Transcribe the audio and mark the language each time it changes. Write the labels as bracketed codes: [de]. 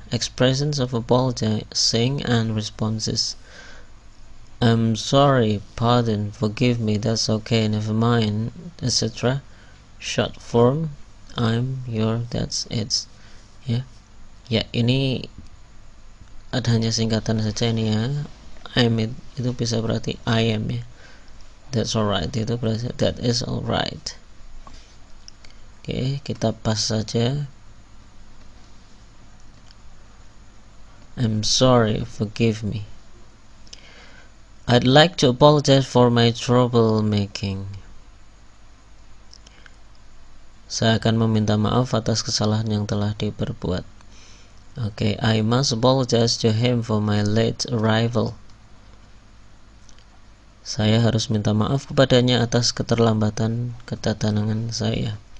[en] Expressions of apologizing and responses. I'm sorry, pardon, forgive me, that's okay, never mind, etc. Short form, I'm, your, that's, it's. [id] Ya, ya ini ada hanya singkatan saja ini ya. I'm itu bisa berarti [en] I am [id] ya. [en] That's alright [id] itu berarti [en] that is alright. [id] Oke, kita pas saja. [en] I'm sorry, forgive me. I'd like to apologize for my troublemaking. [id] Saya akan meminta maaf atas kesalahan yang telah diperbuat. [en] Oke, I must apologize to him for my late arrival. [id] Saya harus minta maaf kepadanya atas keterlambatan kedatangan saya.